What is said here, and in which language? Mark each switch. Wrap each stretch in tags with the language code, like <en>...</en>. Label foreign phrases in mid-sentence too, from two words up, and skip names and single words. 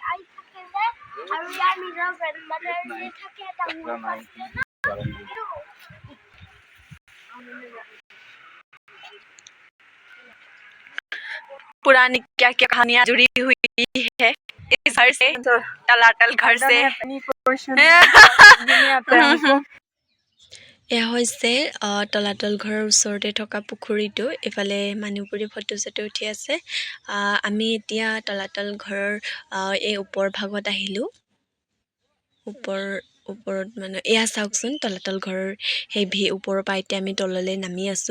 <hi>पुरानी क्या क्या कहानियां जुड़ी हुई है इस घर से, तलातल घर से।</hi> <as>এয়া হৈছে তলাতল ঘৰৰ ওচৰতে থকা পুখুৰীটো। এইফালে মানুহবোৰে ফটো চটো উঠি আছে। আমি এতিয়া তলাতল ঘৰৰ এই ওপৰ ভাগত আহিলোঁ। ওপৰত মানে এয়া চাওকচোন, তলাতল ঘৰৰ সেই ওপৰৰ পৰা এতিয়া আমি তললৈ নামি আছোঁ।</as>